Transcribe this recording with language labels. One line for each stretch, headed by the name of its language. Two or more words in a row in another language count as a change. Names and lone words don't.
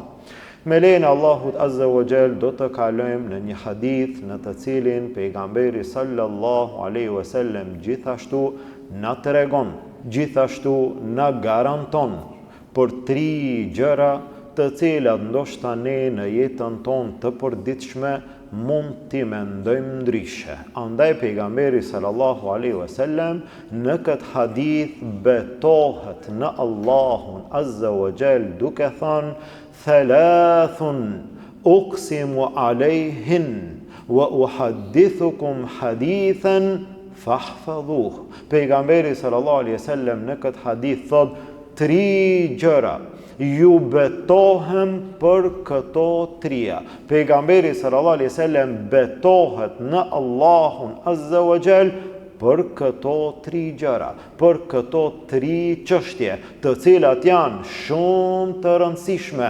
Albanian: Me lejen e Allahut
Arabic: عز وجل
Albanian: do të kalojmë në një hadith në të cilin pejgamberi
Arabic: صلى الله عليه وسلم
Albanian: gjithashtu na tregon, gjithashtu na garanton për 3 gjëra të cilat ndoshta ne në jetën tonë të përditshme mund t'i mendojmë ndryshe. Andaj pejgamberi
Arabic: صلى الله عليه وسلم
Albanian: në këtë hadith betohet në Allahun
Arabic: عز وجل
Albanian: duke thënë
Arabic: ثلاث أقسم عليهن وأحدثكم حديثا فاحفظوه.
Albanian: Pejgamberi
Arabic: صلى الله عليه وسلم
Albanian: në këtë hadith thot 3 gjëra. Ju betohem për këto 3. Pejgamberi
Arabic: صلى الله عليه وسلم
Albanian: betohet në Allahun
Arabic: عز وجل
Albanian: për këto 3 gjëra, për këto 3 çështje, të cilat janë shumë të rëndësishme.